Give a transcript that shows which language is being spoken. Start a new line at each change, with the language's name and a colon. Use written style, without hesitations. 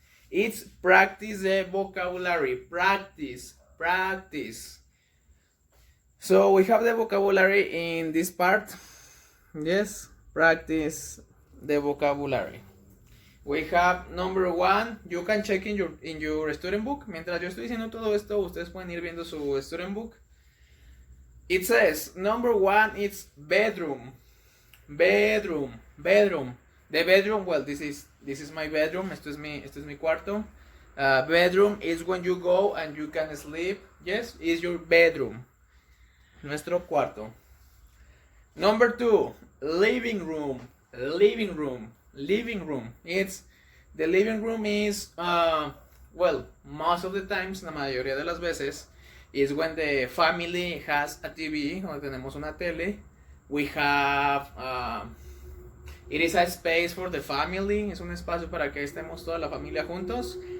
English: It's practice the vocabulary. Practice. Practice. So we have the vocabulary in this part. Yes, practice the vocabulary. We have number 1. You can check in your student book.
Spanish: Mientras yo estoy diciendo todo esto, ustedes pueden ir viendo su student book.
English: It says number 1 is bedroom. Bedroom. Bedroom. The bedroom. Well, this is my bedroom.
Spanish: Esto es mi cuarto.
English: Bedroom is when you go and you can sleep. Yes, is your bedroom.
Spanish: Nuestro cuarto.
English: Number 2, living room. Living room. Living room. It's the living room is well, most of the times,
Spanish: la mayoría de las veces,
English: is when the family has a TV,
Spanish: o tenemos una tele.
English: We have it is a space for the family.
Spanish: Es un espacio para que estemos toda la familia juntos.